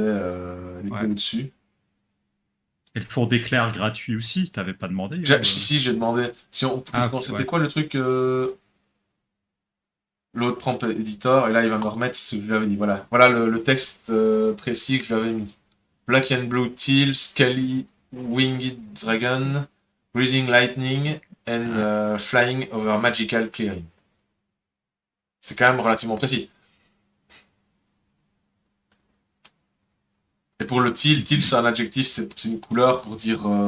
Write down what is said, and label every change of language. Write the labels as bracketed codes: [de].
[fr] Ouais. au-dessus. Et le four d'éclair gratuit aussi, t'avais pas demandé Si, j'ai demandé. Si on, Ah, parce qu'on ok, c'était ouais. quoi le truc l'autre prompt editor, et là, il va me remettre ce que je lui avais dit. Voilà, voilà le texte précis que je lui avais mis. [en] Black and Blue Teal, Scaly Winged Dragon, Breathing Lightning, and Ah, Flying over Magical Clearing. [fr] C'est quand même relativement précis. Et pour le teal c'est un adjectif, c'est une couleur pour dire.